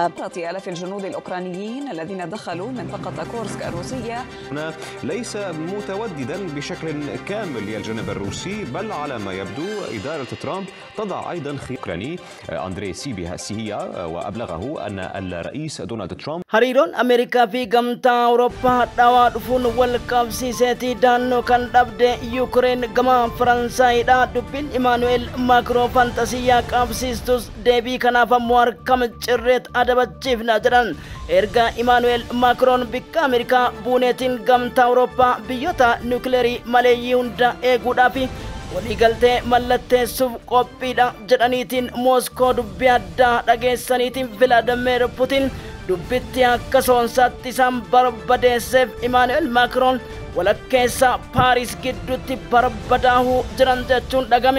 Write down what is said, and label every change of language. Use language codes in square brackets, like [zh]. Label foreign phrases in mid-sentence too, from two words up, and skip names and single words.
[ar] آلاف الجنود الأوكرانيين الذين دخلوا منطقة كورسك الروسية هنا ليس متوددا بشكل كامل للجانب الروسي، بل على ما يبدو إدارة ترامب تضع أيضا أوكراني أندري سيهيا، وأبلغه أن الرئيس دونالد ترامب [om] hariiroon Ameerikaa fi gamtaa Awurooppaa dhawaa dhufuun wal qabsiiseetii daannoo kan dhabde Yuukireen gama Faransaayidha. Dubbiin Imaanu'eel Maakiroon fantasiyaa qabsiistus deebii kanaaf ammoo harka micciirreet adabachiifna jedhan. Erga Imaanu'eel Maakiroon bikka Ameerikaa buuneetiin gamtaa Awurooppaa biyyoota niwukileerii maleeyyii hunda eeguudhaaf waliigaltee mallatteessuuf qophiidha jedhaniitiin Mooskoo dubbii addaa dhageessaniitiin Vilaadimeer Puutiin dubbitti akka soonsaatti isaan barbadeesseef Imaanu'eel Maakiroon walakkeessa Paaris gidduutti barbadaahuu jiran jechuun dhagame.